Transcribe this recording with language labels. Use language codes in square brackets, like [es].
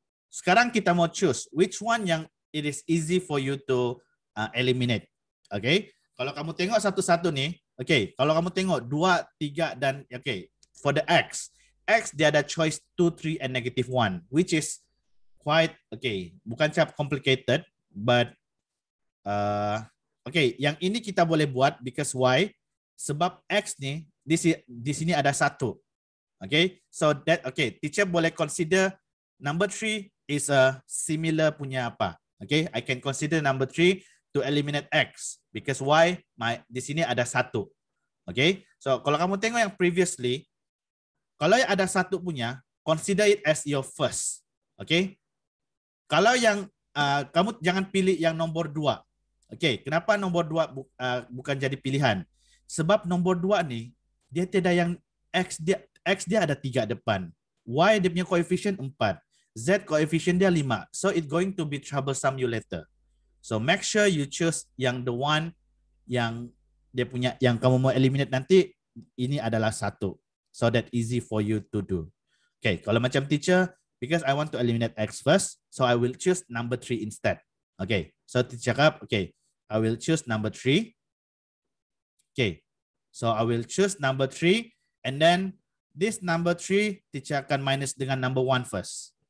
[ms] Sekarang kita mau [en] choose which one [ms] yang [en] it is easy for you to eliminate. Okay. [ms] Kalau kamu tengok satu-satu ni, okay. Kalau kamu tengok 2, 3 dan okay. [en] For the X [ms] dia ada [en] choice 2, 3 and negative 1, which is quite okay. [ms] Bukan cap [en] complicated, but okay. [ms] Yang ini kita boleh buat [en] because why? [ms] Sebab X ni di sini ada 1. Okay. [en] So that okay. Teacher [ms] boleh [en] consider number 3 is a similar [ms] punya apa. [en] Okay, I can consider number 3 to eliminate X because why? [ms] Di sini ada 1. Okay, so kalau kamu tengok yang previously, kalau yang ada 1 punya, [en] consider it as your first. [ms] Okay, kalau yang kamu jangan pilih yang nombor 2. Okay, kenapa nombor 2 bukan jadi pilihan? Sebab nombor 2 ni dia tidak yang X dia ada 3 depan. Y dia punya coefficient 4. Z coefficient dia 5. [en] So it's going to be troublesome you later. So make sure you choose [ms] yang [en] the one [ms] yang dia punya yang kamu mau eliminate nanti ini adalah 1. [en] So that easy for you to do. Okay, kalau macam teacher, because I want to eliminate X first, so I will choose number 3 instead. Okay, so teacher [ms] cakap, [en] okay, I will choose number 3. Okay, so I will choose number 3 and then this number 3 teacher [ms] akan [en] minus [ms] dengan [en] number 1 first.